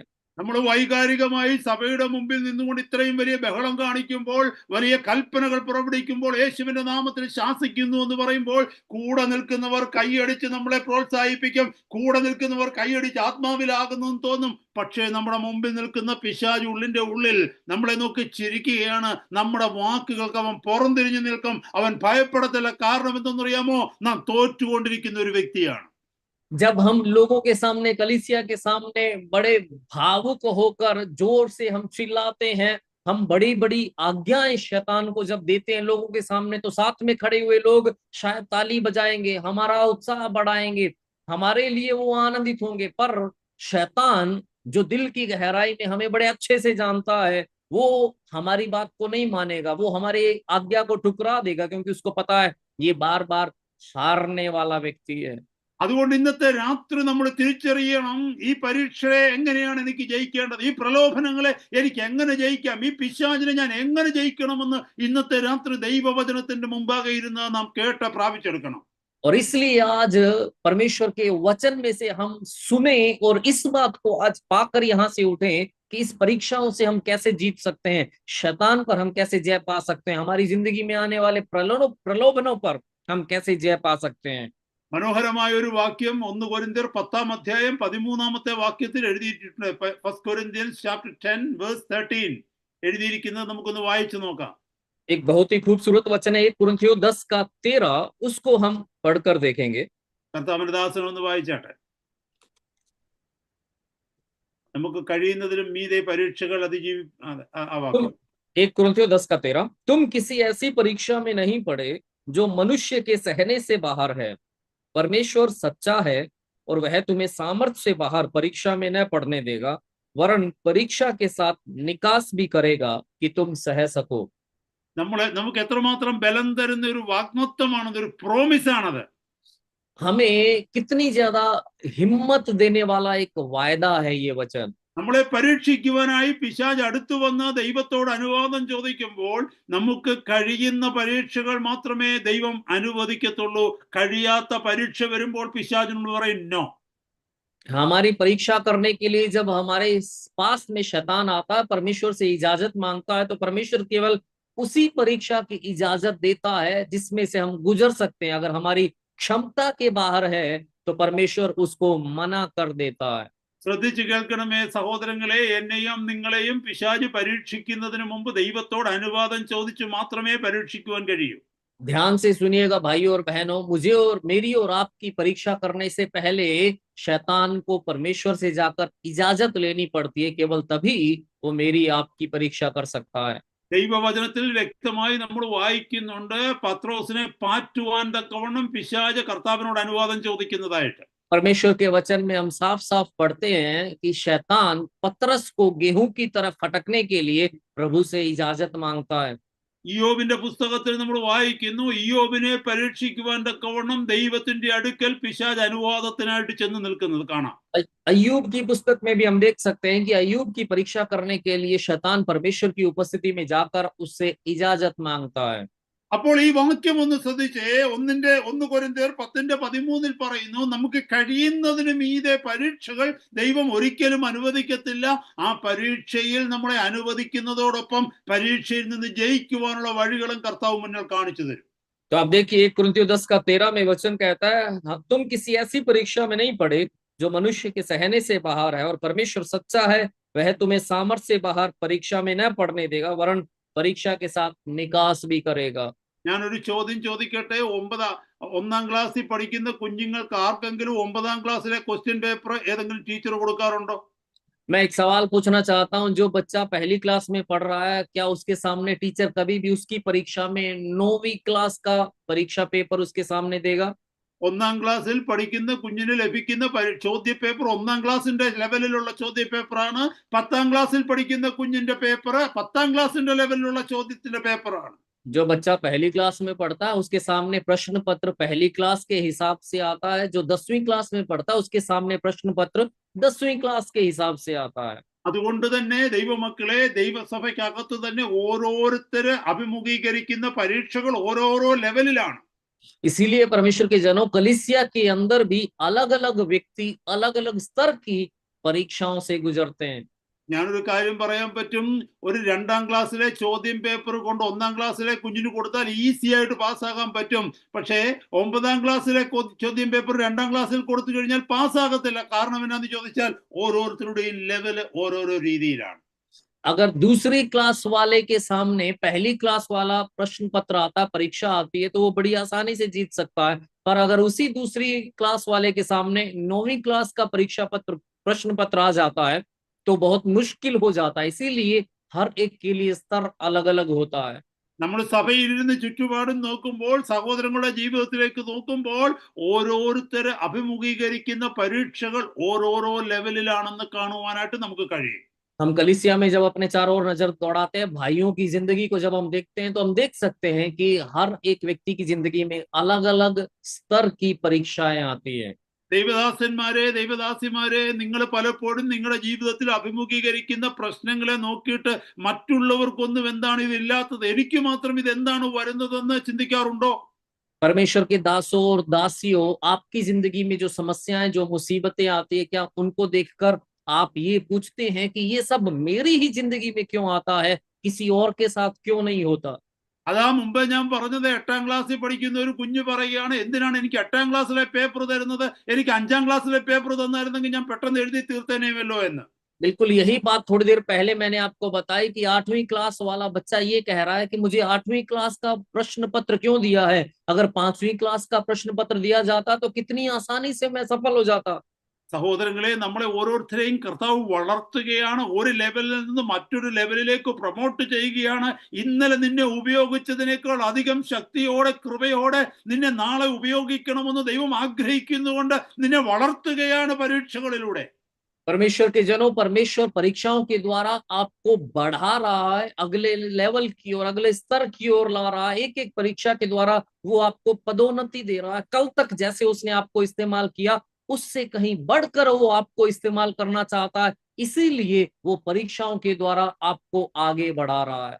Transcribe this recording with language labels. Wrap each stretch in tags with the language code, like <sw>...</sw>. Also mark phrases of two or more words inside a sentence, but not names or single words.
<ml>നമ്മൾ വൈകാരികമായി സഭയുടെ മുമ്പിൽ നിന്നുകൊണ്ട് ഇത്രയും വലിയ ബഹളം കാണിക്കുമ്പോൾ, വലിയ കൽപ്പനകൾ പുറപ്പെടുവിക്കുമ്പോൾ, യേശുവിന്റെ നാമത്തിൽ ശാസിക്കുന്നു എന്ന് പറയുമ്പോൾ, കൂടെ നിൽക്കുന്നവർ കൈയടിച്ച് നമ്മളെ പ്രോത്സാഹിപ്പിക്കും. കൂടെ നിൽക്കുന്നവർ കൈയടിച്ച് ആത്മാവിലാകുന്നു തോന്നും. പക്ഷേ നമ്മുടെ മുമ്പിൽ നിൽക്കുന്ന പിശാച് ഉള്ളിന്റെ ഉള്ളിൽ നമ്മളെ നോക്കി ചിരിക്കുകയാണ്. നമ്മുടെ വാക്കുകൾക്ക് അവൻ പുറംതിരിഞ്ഞു നിൽക്കും. അവൻ ഭയപ്പെടത്തില്ല. കാരണം എന്തെന്നറിയാമോ? നാം തോറ്റുകൊണ്ടിരിക്കുന്ന ഒരു വ്യക്തിയാണ്.</ml> <hi>जब हम लोगों के सामने, कलीसिया के सामने बड़े भावुक होकर जोर से हम चिल्लाते हैं, हम बड़ी बड़ी आज्ञाएं शैतान को जब देते हैं लोगों के सामने, तो साथ में खड़े हुए लोग शायद ताली बजाएंगे, हमारा उत्साह बढ़ाएंगे, हमारे लिए वो आनंदित होंगे। पर शैतान जो दिल की गहराई में हमें बड़े अच्छे से जानता है, वो हमारी बात को नहीं मानेगा, वो हमारी आज्ञा को ठुकरा देगा, क्योंकि उसको पता है ये बार बार हारने वाला व्यक्ति है।</hi> <ml>അതുകൊണ്ട് ഇന്നത്തെ രാത്രി നമ്മൾ തിരിച്ചറിയണം, ഈ പരീക്ഷയെ എങ്ങനെയാണ് എനിക്ക് ജയിക്കേണ്ടത്, ഈ പ്രലോഭനങ്ങളെ എനിക്ക് എങ്ങനെ ജയിക്കാം, ഈ പിശാചിനെ ഞാൻ എങ്ങനെ ജയിക്കണമെന്ന് ഇന്നത്തെ രാത്രി ദൈവവചനത്തിന്റെ മുമ്പാകെ ഇരുന്ന് നാം കേട്ട് പ്രാപിച്ചെടുക്കണം.</ml> <hi>और इसलिए आज परमेश्वर के वचन में से हम सुने और इस बात को आज पाकर यहाँ से उठे कि इस परीक्षाओं से हम कैसे जीत सकते हैं, शैतान पर हम कैसे जय पा सकते हैं, हमारी जिंदगी में आने वाले प्रलोभनों पर हम कैसे जय पा सकते हैं।</hi> <ml>മനോഹരമായ ഒരു വാക്യം 1 കൊരിന്ത്യർ 10-ാം അധ്യായം 13-ാമത്തെ വാക്യത്തിൽ എഴുതിയിട്ടുണ്ട്.</ml> <en>1 Corinthians chapter 10 verse 13</en> <ml>എഴുതിയിരിക്കുന്നത് നമുക്കൊന്ന് വായിച്ചു നോക്കാം.</ml> <hi>एक बहुत ही खूबसूरत वचन है 1 कुरिन्थियों 10:13, उसको हम पढ़कर देखेंगे।</hi> <ml>കർത്താവിന്റെ ദാസൻ ഒന്ന് വായിച്ചാട്ടെ. നമുക്ക് കഴിയുന്നതിലും മീതെ പരീക്ഷകൾ അതിജീവിക്കും.</ml> <hi>1 कुरिन्थियों 10:13, तुम किसी ऐसी परीक्षा में नहीं पड़े जो मनुष्य के सहने से बाहर है, परमेश्वर सच्चा है और वह तुम्हें सामर्थ्य से बाहर परीक्षा में न पड़ने देगा, वरन परीक्षा के साथ निकास भी करेगा कि तुम सह सको।</hi> <ml>നമുക്ക് എത്രമാത്രം ബലം തരുന്ന ഒരു വാഗ്ദത്തമാണത്, ഒരു പ്രോമിസ് ആണത്.</ml> <hi>हमें कितनी ज्यादा हिम्मत देने वाला एक वायदा है ये वचन।</hi> <ml>നമ്മളെ പരീക്ഷിക്കുവാനായി പിശാച് അടുത്തു വന്ന് ദൈവത്തോട് അനുവാദം ചോദിക്കുമ്പോൾ നമുക്ക് കഴിയുന്ന പരീക്ഷകൾ മാത്രമേ ദൈവം അനുവദിക്കത്തുള്ളൂ. കഴിയാത്ത പരീക്ഷ വരുമ്പോൾ പിശാചിനോട് പറയും നോ.</ml> <hi>हमारी परीक्षा करने के लिए जब हमारे पास में शैतान आता है, परमेश्वर से इजाजत मांगता है, तो परमेश्वर केवल उसी परीक्षा की इजाजत देता है जिसमें से हम गुजर सकते हैं। अगर हमारी क्षमता के बाहर है तो परमेश्वर उसको मना कर देता है।</hi> <ml>ശ്രദ്ധിച്ചു കേൾക്കണമേ സഹോദരങ്ങളെ, എന്നെയും നിങ്ങളെയും പിശാച് പരീക്ഷിക്കുന്നതിന് മുമ്പ് ദൈവത്തോട് അനുവാദം ചോദിച്ചു മാത്രമേ പരീക്ഷിക്കുവാൻ കഴിയൂ.</ml> <hi>ध्यान से सुनिएगा भाइयों और बहनों, मुझे और मेरी और आपकी परीक्षा करने से पहले शैतान को परमेश्वर से जाकर इजाजत लेनी पड़ती है। केवल तभी वो मेरी आपकी परीक्षा कर सकता है।</hi> <ml>ദൈവവചനത്തിൽ വ്യക്തമായി നമ്മൾ വായിക്കുന്നുണ്ട്, പത്രോസിനെ പാറ്റുവാൻ തക്കവണ്ണം പിശാച് കർത്താവിനോട് അനുവാദം ചോദിക്കുന്നതായിട്ട്.</ml> <hi>परमेश्वर के वचन में हम साफ साफ पढ़ते हैं कि शैतान पतरस को गेहूं की तरफ फटकने के लिए प्रभु से इजाजत मांगता है।</hi> <ml>ഇയ്യോബിന്റെ പുസ്തകത്തിൽ നമ്മൾ വായിക്കുന്നു, ഇയ്യോബിനെ പരീക്ഷിക്കുവാൻ തക്കവണ്ണം ദൈവത്തിന്റെ അടുക്കൽ പിശാച് അനുവാദത്തിനായിട്ട് ചെന്ന് നിൽക്കുന്നത് കാണാം.</ml> <hi>अय्यूब की पुस्तक में भी हम देख सकते हैं कि अय्यूब की परीक्षा करने के लिए शैतान परमेश्वर की उपस्थिति में जाकर उससे इजाजत मांगता है।</hi> <ml>അപ്പോൾ ഈ വാക്യം ഒന്ന് ശ്രദ്ധിച്ചേ. 1 കൊരിന്ത്യർ 10:13 പറയുന്നു, നമുക്ക് കഴിയുന്നതിന് മീതെ പരീക്ഷകൾ ദൈവം ഒരിക്കലും അനുവദിക്കത്തില്ല. ആ പരീക്ഷയിൽ നമ്മളെ അനുവദിക്കുന്നതോടൊപ്പം പരീക്ഷയിൽ നിന്ന് ജയിക്കുവാനുള്ള വഴികളും കർത്താവ് മുന്നിൽ കാണിച്ചു തരും.</ml> <hi>तो आप देखिए 1 कुरिन्थियों 10:13 में वचन कहता है, तुम किसी ऐसी परीक्षा में नहीं पड़े जो मनुष्य के सहने से बाहर है, और परमेश्वर सच्चा है, वह तुम्हें सामर्थ्य से बाहर परीक्षा में न पड़ने देगा, वरन परीक्षा के साथ निकास भी करेगा।</hi> <ml>ഞാനൊരു ചോദ്യം ചോദിക്കട്ടെ. 1ാം ക്ലാസ്സിൽ പഠിക്കുന്ന കുഞ്ഞുങ്ങൾക്ക് ആർക്കെങ്കിലും 9ാം ക്ലാസ്സിലെ</ml> <en>question paper</en> <ml>ഏതെങ്കിലും ടീച്ചർ കൊടുക്കാറുണ്ടോ?</ml> <hi>मैं एक सवाल पूछना चाहता हूं, जो बच्चा पहली क्लास में पढ़ रहा है, क्या उसके सामने टीचर कभी भी उसकी परीक्षा में 9वीं क्लास का परीक्षा पेपर उसके सामने देगा?</hi> <ml>1ാം ക്ലാസ്സിൽ പഠിക്കുന്ന കുഞ്ഞിന് ലഭിക്കുന്ന ചോദ്യ പേപ്പർ 1ാം ക്ലാസ്സിന്റെ ലെവലിലുള്ള ചോദ്യ പേപ്പറാണ്. 10ാം ക്ലാസ്സിൽ പഠിക്കുന്ന കുഞ്ഞിന്റെ പേപ്പർ 10ാം ക്ലാസ്സിന്റെ ലെവലിലുള്ള ചോദ്യത്തിന്റെ പേപ്പറാണ്.</ml> <hi>जो बच्चा पहली क्लास में पढ़ता है उसके सामने प्रश्न पत्र पहली क्लास के हिसाब से आता है। जो 10वीं क्लास में पढ़ता है उसके सामने प्रश्न पत्र 10वीं क्लास के हिसाब से आता है।</hi> <ml>അതുകൊണ്ട് തന്നെ ദൈവമക്കളെ, ദൈവസഭയ്ക്കകത്ത് തന്നെ ഓരോരുത്തര് അഭിമുഖീകരിക്കുന്ന പരീക്ഷകൾ ഓരോരോ ലെവലിലാണ്.</ml> <hi>इसीलिए परमेश्वर के जनों, कलीसिया के अंदर भी अलग अलग व्यक्ति अलग अलग स्तर की परीक्षाओं से गुजरते हैं।</hi> <ml>ഞാനൊരു കാര്യം പറയാൻ പറ്റും, ഒരു 2ാം ക്ലാസ്സിലെ ചോദ്യം പേപ്പർ കൊണ്ട് 1ാം ക്ലാസ്സിലെ കുഞ്ഞിന് കൊടുത്താൽ ഈസി ആയിട്ട് പാസ്സാകാൻ പറ്റും. പക്ഷേ 9ാം ക്ലാസ്സിലെ ചോദ്യം പേപ്പർ 2ാം ക്ലാസ്സിൽ കൊടുത്തു കഴിഞ്ഞാൽ പാസ്സാകത്തില്ല. കാരണം എന്നാന്ന് ചോദിച്ചാൽ ഓരോരുത്തരുടെയും ലെവൽ ഓരോരോ രീതിയിലാണ്.</ml> <hi>अगर दूसरी क्लास वाले के सामने पहली क्लास वाला प्रश्न पत्र आता, परीक्षा आती है, तो वो बड़ी आसानी से जीत सकता है। पर अगर उसी दूसरी क्लास वाले के सामने 9वीं क्लास का परीक्षा पत्र प्रश्न पत्र आ जाता है तो बहुत मुश्किल हो जाता है। इसीलिए हर एक के लिए स्तर अलग अलग होता है।</hi> <ml>നമ്മൾ സഭയിലിരുന്ന് ചുറ്റുപാടും നോക്കുമ്പോൾ, സഹോദരങ്ങളുടെ ജീവിതത്തിലേക്ക് നോക്കുമ്പോൾ, ഓരോരുത്തര് അഭിമുഖീകരിക്കുന്ന പരീക്ഷകൾ ഓരോരോ ലെവലിലാണെന്ന് കാണുവാനായിട്ട് നമുക്ക് കഴിയും.</ml> <hi>हम कलीसिया में जब अपने चारों ओर नजर दौड़ाते हैं, भाइयों की जिंदगी को जब हम देखते हैं, तो हम देख सकते हैं कि हर एक व्यक्ति की जिंदगी में अलग अलग स्तर की परीक्षाएं आती है।</hi> <ml>ദൈവദാസന്മാരെ, ദൈവദാസിമാരെ, നിങ്ങൾ പലപ്പോഴും നിങ്ങളുടെ ജീവിതത്തിൽ അഭിമുഖീകരിക്കുന്ന പ്രശ്നങ്ങളെ നോക്കിയിട്ട് മറ്റുള്ളവർക്കൊന്നും എന്താണ് ഇതില്ലാത്തത്, എനിക്ക് മാത്രം ഇതെന്താണ് വരുന്നതെന്ന് ചിന്തിക്കാറുണ്ടോ?</ml> <hi>परमेश्वर के दासों और दासियों, आपकी जिंदगी में जो समस्याएं, जो मुसीबतें आती है, क्या उनको देखकर आप ये पूछते हैं कि ये सब मेरी ही जिंदगी में क्यों आता है, किसी और के साथ क्यों नहीं होता?</hi> <ml>അതാ മുമ്പ് ഞാൻ പറഞ്ഞത്, 8ാം ക്ലാസ്സിൽ പഠിക്കുന്ന ഒരു കുഞ്ഞ് പറയുകയാണ്, എന്തിനാണ് എനിക്ക് 8ാം ക്ലാസ്സിലെ പേപ്പർ തരുന്നത്, എനിക്ക് 5ാം ക്ലാസ്സിലെ പേപ്പർ തന്നായിരുന്നെങ്കിൽ ഞാൻ പെട്ടെന്ന് എഴുതി തീർത്തേനെയല്ലോ എന്ന്.</ml> <hi>बिल्कुल यही बात थोड़ी देर पहले मैंने आपको बताई कि 8वीं क्लास वाला बच्चा ये कह रहा है कि मुझे 8वीं क्लास का प्रश्न पत्र क्यों दिया है, अगर 5वीं क्लास का प्रश्न पत्र दिया जाता तो कितनी आसानी से मैं सफल हो जाता।</hi> <ml>സഹോദരങ്ങളെ, നമ്മളെ ഓരോരുത്തരെയും കർത്താവ് വളർത്തുകയാണ്, ഒരു ലെവലിൽ നിന്ന് മറ്റൊരു ലെവലിലേക്ക് പ്രൊമോട്ട് ചെയ്യുകയാണ്. ഇന്നലെ നിന്നെ ഉപയോഗിച്ചതിനേക്കാൾ അധികം ശക്തിയോടെ, കൃപയോടെ നിന്നെ നാളെ ഉപയോഗിക്കണമെന്ന് ദൈവം ആഗ്രഹിക്കുന്നുകൊണ്ട് നിന്നെ വളർത്തുകയാണ് പരീക്ഷകളിലൂടെ.</ml> <hi>परमेश्वर के जनों, परमेश्वर परीक्षाओं के द्वारा आपको बढ़ा रहा है, अगले लेवल की ओर, अगले स्तर की ओर ला रहा है। एक एक परीक्षा के द्वारा वो आपको पदोन्नति दे रहा है। कल तक जैसे उसने आपको इस्तेमाल किया, उससे कहीं बढ़कर वो आपको इस्तेमाल करना चाहता है, इसीलिए वो परीक्षाओं के द्वारा आपको आगे बढ़ा रहा है।</hi>